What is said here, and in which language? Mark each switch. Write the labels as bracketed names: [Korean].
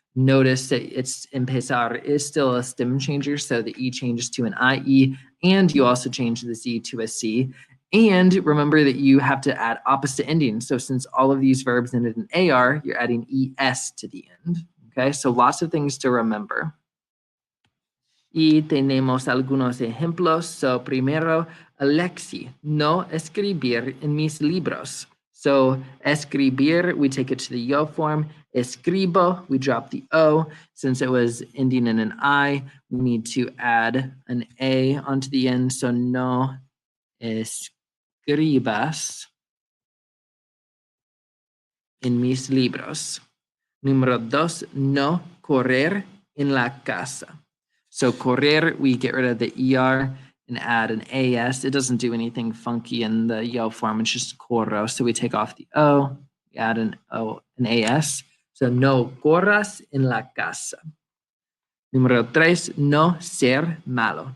[English] Notice that it's empezar is still a stem changer, so the E changes to an IE, and you also change the Z to a C. And remember that you have to add opposite endings. So since all of these verbs ended in AR, you're adding ES to the end. Okay, so lots of things to remember. [Spanish] Y tenemos algunos ejemplos. So primero, Alexi, no escribir en mis libros. [English] So escribir, we take it to the yo form. Escribo, we drop the O. Since it was ending in an I, we need to add an A onto the end. [Spanish] So no escribas en mis libros. Número 2, no correr en la casa. [English] So correr, we get rid of the ER and add an AS. It doesn't do anything funky in the yo form. It's just corro. So we take off the O, we add an AS. [Spanish] So no corras en la casa. Número 3, no ser malo.